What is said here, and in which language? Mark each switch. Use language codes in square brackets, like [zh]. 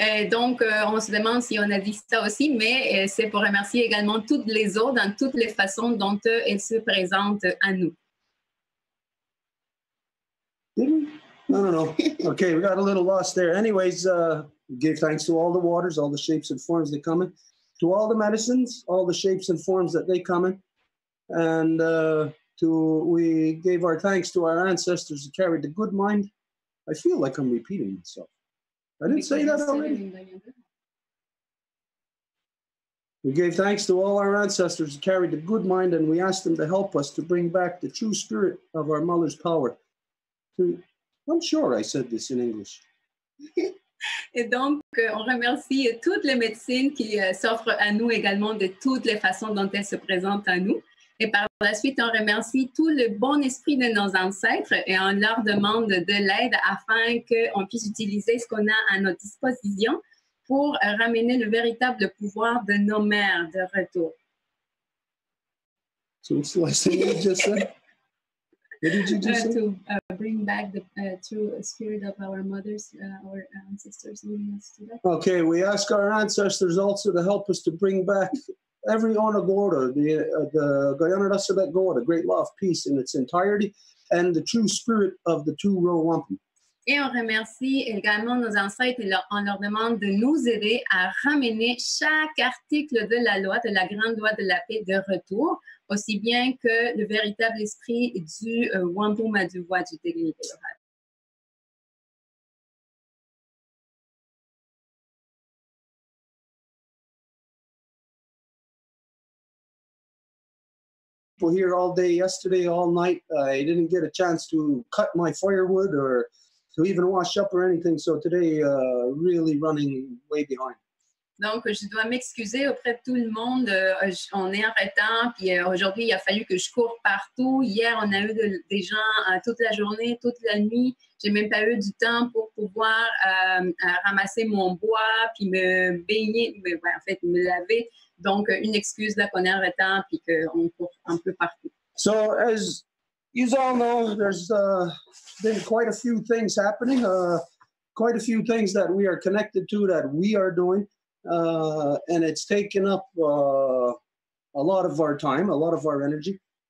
[fr] Donc, on se demande si on a dit ça aussi, mais c'est pour remercier également toutes les eaux dans toutes les façons dont elles se présentent à nous. [en] Did we? No. Okay, we got a little lost there. Anyways, we gave thanks to all the waters, all the shapes and forms they come in, to all the medicines, all the shapes and forms that they come in. And we gave our thanks to our ancestors who carried the good mind. I feel like I'm repeating myself. I didn't say that already. We gave thanks to all our ancestors who carried the good mind, and we asked them to help us to bring back the true spirit of our mother's power. I'm sure I said this in English. [fr] Et donc, on remercie toutes les médecines qui s'offrent à nous également de toutes les façons dont elles se présentent à nous. Et par la suite, on remercie tout le bon esprit de nos ancêtres et on leur demande de l'aide afin qu'on puisse utiliser ce qu'on a à notre disposition pour ramener le véritable pouvoir de nos mères de retour. [en] So what's the last thing you just said? What did you just say? To bring back the true spirit of our mothers, our ancestors. Okay, we ask our ancestors also to help us to bring back every Onagora, the Guyana Rasabet Goa, the great law of peace in its entirety, and the true spirit of the two row wampum. [fr] Et on remercie également nos ancêtres et on leur demande de nous aider à ramener chaque article de la loi, de la grande loi de la paix de retour, aussi bien que le véritable esprit du Wampu Maduwa du Télévision. [en] Here all day yesterday, all night. I didn't get a chance to cut my firewood or to even wash up or anything. So today, really running way behind. [fr] Donc, je dois m'excuser auprès de tout le monde. On est en retard, puis aujourd'hui, il a fallu que je cours partout. Hier, on a eu des gens toute la journée, toute la nuit. J'ai même pas eu du temps pour pouvoir ramasser mon bois, puis me baigner, en fait, me laver. Donc, une excuse là qu'on est en retard, puis qu'on court un peu partout. [en] So, as you all know, there's been quite a few things happening, quite a few things that we are connected to that we are doing. And it's taken up a lot of our time, a lot of our energy.